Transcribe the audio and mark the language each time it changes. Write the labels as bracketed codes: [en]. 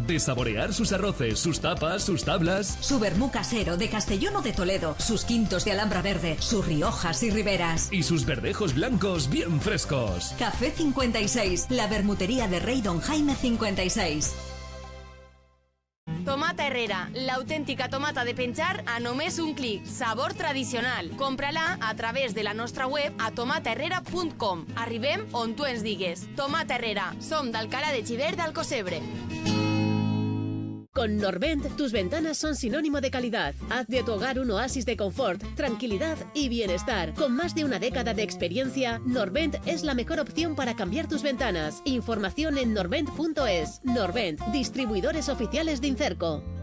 [es] De saborear sus arroces, sus tapas, sus tablas. Su vermú casero de Castellón o de Toledo, sus quintos de Alhambra Verde, sus riojas y riberas. Y sus verdejos blancos bien frescos. Café 56, la bermutería de Rey Don Jaime 56. [ca] Tomata Herrera, l'autèntica tomata de penjar a només un clic. Sabor tradicional. Compra-la a través de la nostra web a tomataherrera.com. Arribem on tu ens digues. Tomata Herrera. Som d'Alcalá de Xivert d'Alcocebre. [es] Con Norvent, tus ventanas son sinónimo de calidad. Haz de tu hogar un oasis de confort, tranquilidad y bienestar. Con más de una década de experiencia, Norvent es la mejor opción para cambiar tus ventanas. Información en norvent.es. Norvent, distribuidores oficiales de Incerco.